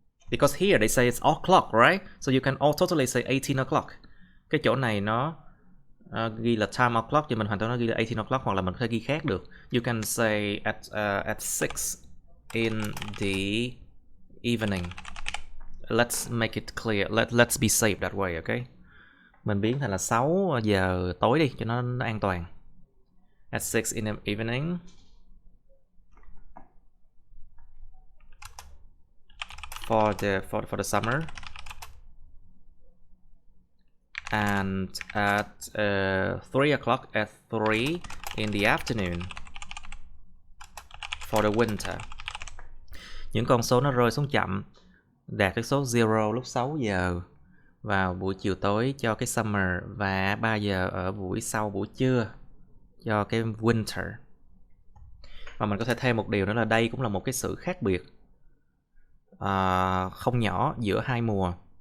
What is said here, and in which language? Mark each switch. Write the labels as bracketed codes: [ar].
[en] Because here they say it's o'clock, right? So you can totally say 18 o'clock. [vi] Cái chỗ này nó ghi là time o'clock, thì mình hoàn toàn nó ghi là 18 o'clock, hoặc là mình có thể ghi khác được. [en] You can say at 6 in the evening. Let's make it clear. Let's be safe that way, okay? [vi] Mình biến thành là 6 giờ tối đi cho nó an toàn. [en] At 6 in the evening. For the summer. And at 3 o'clock, at 3 in the afternoon for the winter. [vi] Những con số nó rơi xuống chậm, đạt cái số 0 lúc 6 giờ vào buổi chiều tối cho cái summer, và 3 giờ ở buổi sau buổi trưa cho cái winter. Và mình có thể thêm một điều nữa là đây cũng là một cái sự khác biệt không nhỏ giữa hai mùa.